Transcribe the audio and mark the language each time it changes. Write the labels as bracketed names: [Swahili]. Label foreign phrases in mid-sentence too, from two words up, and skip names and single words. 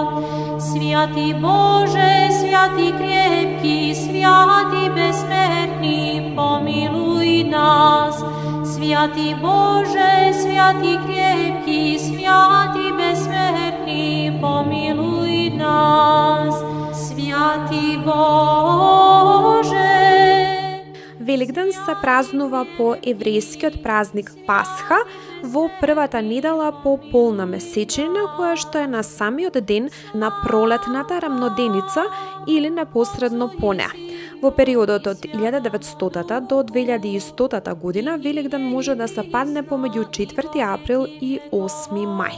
[Church Slavic] Святый Боже, святый крепкий, святый безсмертный, помилуй нас. Святый Боже, святый крепкий, святый безсмертный, помилуй нас. Святый Боже. [Macedonian] Великден се празнува по еврејскиот празник Пасха во првата недела по полна месечина, која што е на самиот ден на пролетната рамноденица или непосредно по неа. Во периодот од 1900 до 2100 година Великден може да се падне помеѓу 4 април и 8 мај.